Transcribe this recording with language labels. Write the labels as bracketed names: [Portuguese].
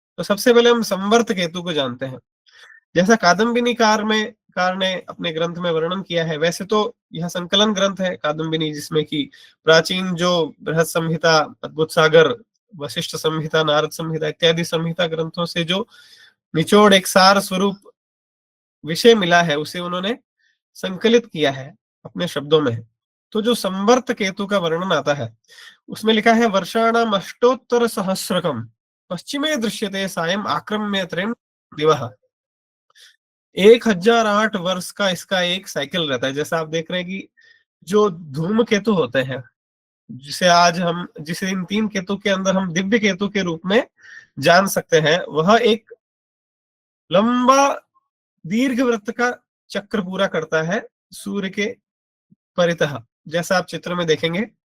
[Hindi] तो सबसे पहले हम संवर्त केतु को जानते हैं। जैसा कादम्बिनी कार ने अपने ग्रंथ में वर्णन किया है, वैसे तो यह संकलन ग्रंथ है कादम्बिनी, जिसमें कि प्राचीन जो बृहद संहिता, अद्भुत सागर, वशिष्ठ संहिता, नारद संहिता इत्यादि संहिता ग्रंथों से जो निचोड़ एक सार स्वरूप विषय मिला है, उसे उन्होंने संकलित किया है अपने शब्दों में। तो जो संवर्त केतु का वर्णन आता है, उसमें लिखा है [Sanskrit] वर्षाणाम अष्टोत्तर सहस्रकम पश्चिमे दृश्यते सायं आक्रम्य त्रयं दिवः। [Hindi] 1008 वर्ष का इसका एक साइकिल रहता है। जैसा आप देख रहे हैं कि जो धूमकेतु होते हैं, जिसे इन 3 केतु के अंदर हम दिव्य केतु के रूप में जान सकते हैं, वह एक लंबा दीर्घवृत्त का चक्र पूरा करता है सूर्य के परितः, जैसा आप चित्र में देखेंगे।